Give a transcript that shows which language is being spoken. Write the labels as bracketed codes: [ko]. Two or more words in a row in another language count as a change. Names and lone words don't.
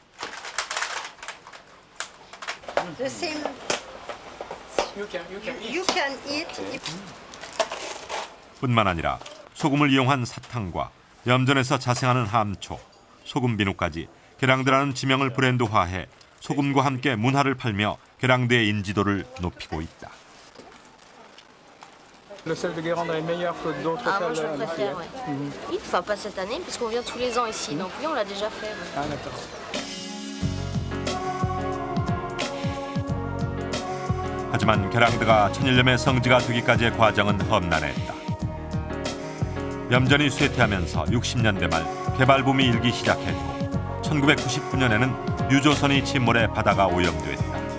[ko] 뿐만 아니라 소금을 이용한 사탕과 염전에서 자생하는 함초, 소금 비누까지 계량드라는 지명을 브랜드화해 소금과 함께 문화를 팔며 계량드의 인지도를 높이고 있다. [fr] Le sel de Guérande est meilleur que d'autres Ah, moi je sels préfère, ouais. Oui, enfin pas cette année, parce qu'on vient tous les ans ici, donc oui, on l'a déjà fait. Ouais. Ah, d'accord. [ko] 하지만 계량드가 천일염의 성지가 되기까지의 과정은 험난했다. 염전이 쇠퇴하면서 60년대 말 개발붐이 일기 시작했고 1999년에는 유조선이 침몰해 바다가 오염됐다.